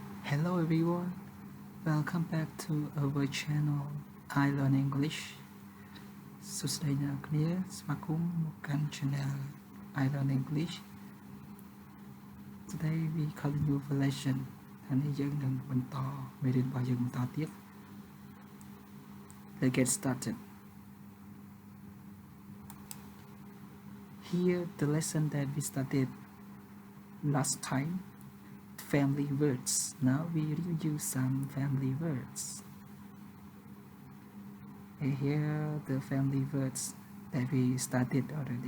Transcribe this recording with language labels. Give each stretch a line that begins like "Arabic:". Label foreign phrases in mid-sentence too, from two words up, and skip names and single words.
English: Hello everyone, welcome back to our channel I Learn English
Khmer: សួស្តីអ្នកគ្នាស្វាគមន៍មកកាន់
English: channel I Learn English. Today we continue the lesson
Khmer: ថ្ងៃនេះយើងនឹងបន្តមេរៀនរបស់យើងបន្តទៀត
English: Let's get started. Here the lesson that we started last time, family words. Now we review some family words. And here the family words that we started already.